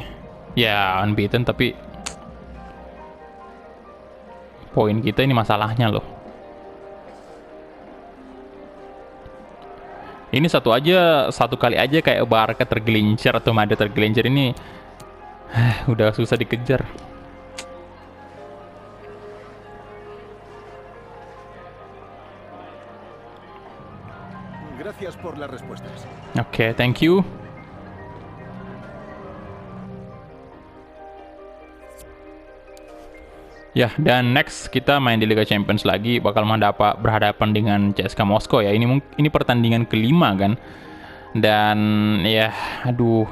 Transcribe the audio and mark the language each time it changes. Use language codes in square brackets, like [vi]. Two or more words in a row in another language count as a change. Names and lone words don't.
[id] Ya, unbeaten tapi poin kita ini masalahnya loh. Ini satu kali aja kayak Barca tergelincir atau Madrid tergelincir ini udah susah dikejar. [es] Gracias por las respuestas. [en] Oke, thank you. [id] Ya, dan next kita main di Liga Champions lagi, bakal berhadapan dengan CSKA Moskow ya. Ini pertandingan kelima kan. Dan ya, aduh.